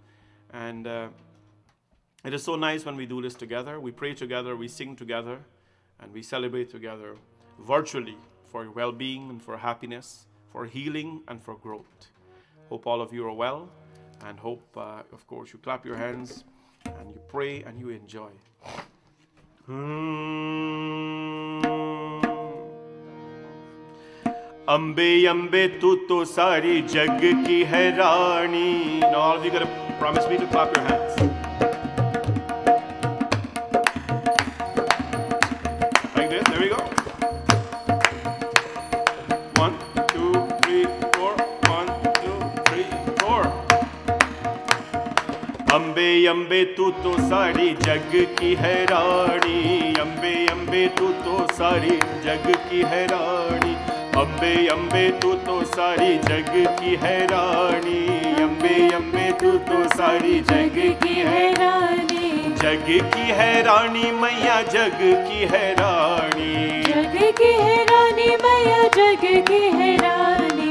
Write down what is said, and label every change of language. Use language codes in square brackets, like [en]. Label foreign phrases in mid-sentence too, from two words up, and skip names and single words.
[en] And it is so nice when we do this together. We pray together, we sing together, and we celebrate together virtually for well-being and for happiness, for healing and for growth. Hope all of you are well, and hope, of course, you clap your hands and you pray and you enjoy. [hi] अम्बे अम्बे तू तो सारी जग की है रानी. [en] Now all of you gotta promise me to clap your hands. Like this, there we go. 1, 2, 3, 4. 1, 2, 3, 4. [hi] अम्बे अम्बे तू तो सारी जग की है रानी. अम्बे अम्बे तू तो सारी जग की है रानी. अम्बे अम्बे तू तो सारी जग की है रानी. अम्बे अम्बे तू तो सारी जग की है रानी. जग की है रानी मैया जग की है रानी. जग की है रानी मैया जग की है रानी.